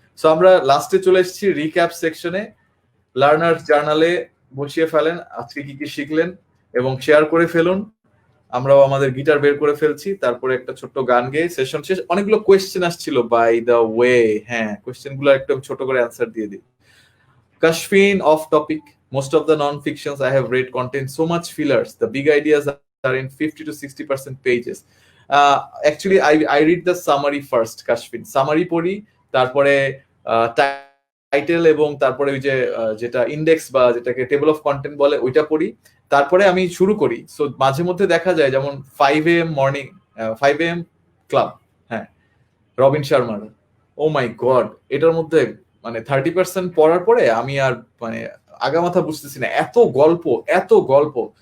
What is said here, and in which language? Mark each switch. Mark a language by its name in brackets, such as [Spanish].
[Bangla] So আমরা লাস্টে চলে এসেছি রিক্যাপ সেকশনে। লার্নার জার্নালে বসিয়ে ফেলেন আজকে কি কি শিখলেন এবং শেয়ার করে ফেলুন। আমরাও আমাদের গিটার বের করে ফেলছি, তারপরে একটা ছোট্ট গান গেয়ে সেশন শেষ। অনেকগুলো কোয়েশ্চেন আসছিল [English] by the way, [Bangla] হ্যাঁ কোয়েশ্চেন গুলো একদম ছোট করে অ্যান্সার দিয়ে দিই। [English] Kashfin, off topic. Most of the non-fictions I have read contain so much fillers. The big ideas are in 50 to 60% pages. Actually, I read the summary first, Kashfin. [Bangla] Summary পড়ি, তারপরে title এবং তারপরে ওই যে যেটা index বা যেটাকে table of content বলে ওইটা পড়ি, তারপরে আমি শুরু করি। সো মাঝে মধ্যে দেখা যায় যেমন 5 AM মর্নিং, 5 AM ক্লাব, হ্যাঁ রবিন শর্মার, ও মাই গড, এটার মধ্যে মানে 30% পড়ার পরে আমি আর মানে আগামাথা বুঝতেছি না, এত গল্প।